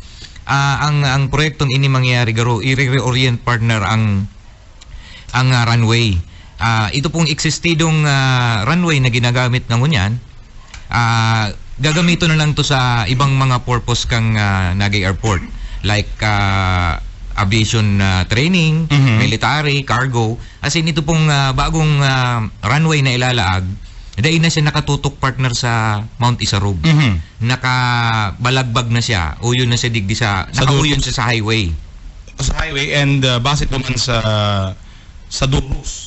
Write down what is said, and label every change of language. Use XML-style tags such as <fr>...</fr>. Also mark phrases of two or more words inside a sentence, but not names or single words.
<bik>Ang proyektong ini mangyayari garo i-reorient partner ang runway. Ito pong eksistidong runway na ginagamit ng unyan, gagamito na lang to sa ibang mga purpose kang Naga Airport,</bik> <en>like aviation training, military, cargo.</en> <bik>As in ito pong bagong runway na ilalaag, dahil na siya nakatutok partner sa Mount Isarog. Nakabalagbag na siya, uyon na siya digdi nakauyon siya sa highway. Sa highway and basit naman sa Durus.</bik>